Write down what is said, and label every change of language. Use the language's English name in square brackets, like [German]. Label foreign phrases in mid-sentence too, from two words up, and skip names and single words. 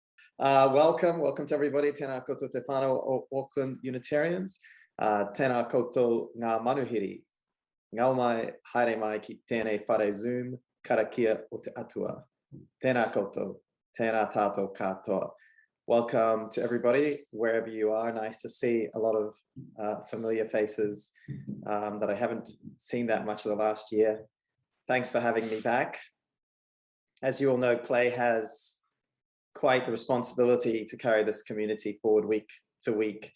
[English] Welcome to everybody. [Māori] Tēnā koutou te whānau Auckland Unitarians. Tēnā koutou ngā manuhiri. Ngau mai, haere mai ki tēnei whare Zoom, karakia o te atua. Tēnā koutou, tēnā tātou katoa. [English] Welcome to everybody, wherever you are. Nice to see a lot of familiar faces that I haven't seen that much of the last year. Thanks for having me back. As you all know, Clay has quite the responsibility to carry this community forward week to week.